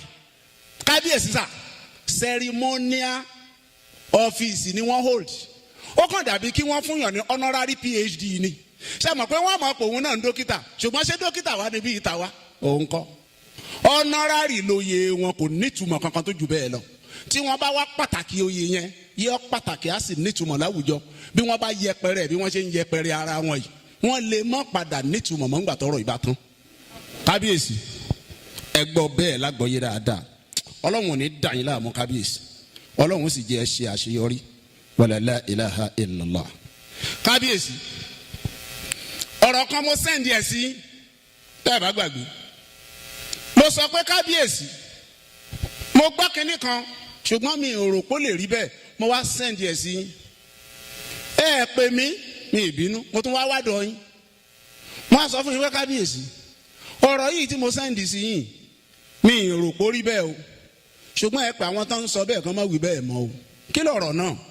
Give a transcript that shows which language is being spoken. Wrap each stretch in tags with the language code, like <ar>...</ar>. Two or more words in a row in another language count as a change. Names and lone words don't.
<yo>Kábíyèsí sà</yo> <en>ceremonial office</en> <yo>ni wọ́n hold ó kàn dàbí kí wọ́n fún yàn ní</yo> <en>honorary PhD</en> <yo>ni ṣe mọ̀ pé wọ́n mọ̀ pé òun náà ń dókítà ṣùgbọ́n ṣé dókítà wá níbí ìta wá òun kọ́ honorary lóye wọn kò nítumọ̀ kankan tó jù bẹ́ẹ̀ lọ tí wọ́n bá wá pàtàkì oyè yẹn yọ pàtàkì á sì nítumọ̀ láwùjọ bí wọ́n bá yẹpẹrẹ bí wọ́n ṣe ń yẹpẹrẹ ara wọn yìí wọ́n lè má padà nítumọ̀ mọ́ ńgbà tọrọ ìbátan. Kábíyèsí ẹ gbọ́ bẹ́ẹ̀ lágbọ́yé dáadáa Ọlọ́run ò ní dà yín láàmú Kábíyèsí Ọlọ́run sì jẹ́ ẹ ṣe àṣeyọrí</yo> <ar>ولا لا إله إلا الله.</ar> <yo>Kábíyèsí ọ̀rọ̀ kan mo sẹ́ndì ẹ̀ sí tẹ́ ẹ bá gbàgbé mo sọ pé Kábíyèsí mo gbọ́ kinní kan ṣùgbọ́n mi ò rò pé ó lè rí bẹ́ẹ̀ mo wá sẹ́ndì ẹ̀ sí ẹ pè mí mi ìbínú mo tún wá wádọ̀ yín wọ́n á sọ fún yín pé Kábíyèsí ọ̀rọ̀ yìí tí mo sẹ́ndì sí yín mi ò rò pé ó rí bẹ́ẹ̀ o ṣùgbọ́n ẹ pé àwọn tó ń sọ bẹ́ẹ̀ kan má wí bẹ́ẹ̀ mọ́ o kí lọ̀rọ̀ náà</yo>